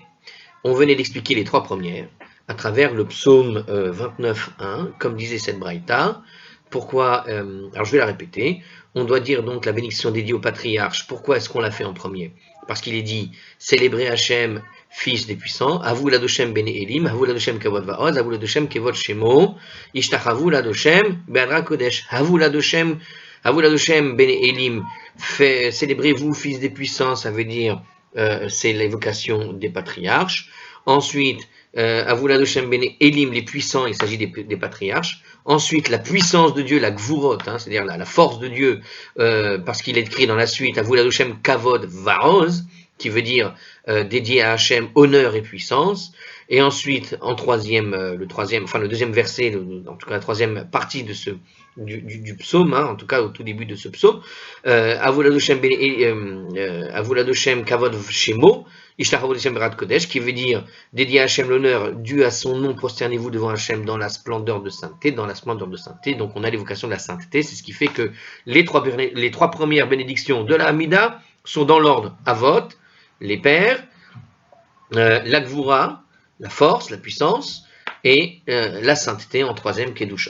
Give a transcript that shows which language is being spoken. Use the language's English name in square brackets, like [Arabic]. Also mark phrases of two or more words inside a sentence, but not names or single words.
[French] On venait d'expliquer les trois premières, à travers le psaume 29.1, comme disait cette braïta. Pourquoi alors je vais la répéter. On doit dire donc la bénédiction dédiée au patriarche. Pourquoi est-ce qu'on l'a fait en premier? Parce qu'il est dit célébrez Hachem, fils des puissants, [Hebrew] הבו לאדושם בני אלים הבו לאדושם כבוד ועז הבו לאדושם כבוד שמו השתחוו לאדושם בהדרת קדש הבו לאדושם בני אלים, [French] célébrez-vous, fils des puissants, ça veut dire c'est l'évocation des patriarches. Ensuite, [Hebrew] הבו לאדושם בני אלים, [French] les puissants, il s'agit des patriarches. Ensuite, la puissance de Dieu, la gvurot, c'est-à-dire la force de Dieu, parce qu'il est écrit dans la suite, [Hebrew] הבו לאדושם כבוד ועז, [French] qui veut dire dédié à Hachem, honneur et puissance. Et ensuite, en troisième, le deuxième verset, en tout cas la troisième partie de du psaume, en tout cas au tout début de ce psaume, Avu [Hebrew] לאדושם כבוד שמו השתחוו להשם בהדרת קדש, [French] qui veut dire dédié à Hachem l'honneur, dû à son nom, prosternez-vous devant Hachem dans la splendeur de sainteté, Donc on a l'évocation de la sainteté, c'est ce qui fait que les trois premières bénédictions de la Hamida sont dans l'ordre Avot, les pères, la Gvura, la force, la puissance, et la sainteté en troisième, Kedushot.